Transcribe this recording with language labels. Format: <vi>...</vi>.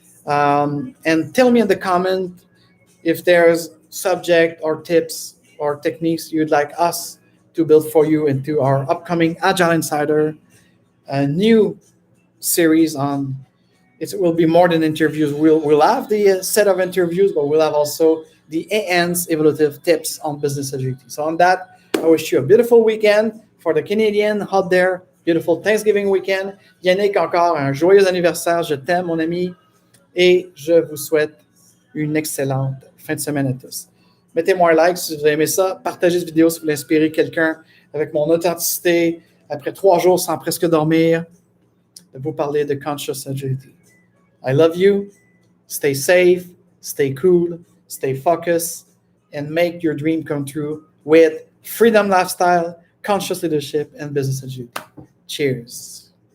<en>And tell me in the comment if there's subject or tips or techniques you'd like us to build for you into our upcoming Agile Insider, a new series on. It will be more than interviews. We'll have the set of interviews, but we'll have also the AN's evaluative tips on business agility. So on that, I wish you a beautiful weekend for the Canadian out there. Beautiful Thanksgiving weekend.</en> <fr>Yannick, encore un joyeux anniversaire. Je t'aime, mon ami. Et je vous souhaite une excellente fin de semaine à tous. Mettez-moi un like si vous avez aimé ça. Partagez cette vidéo si vous voulez inspirer quelqu'un avec mon authenticité, après 3 jours sans presque dormir, de vous parler de</fr> <en>conscious agility. I love you. Stay safe, stay cool, stay focused, and make your dream come true with freedom lifestyle, conscious leadership, and business agility. Cheers.</en>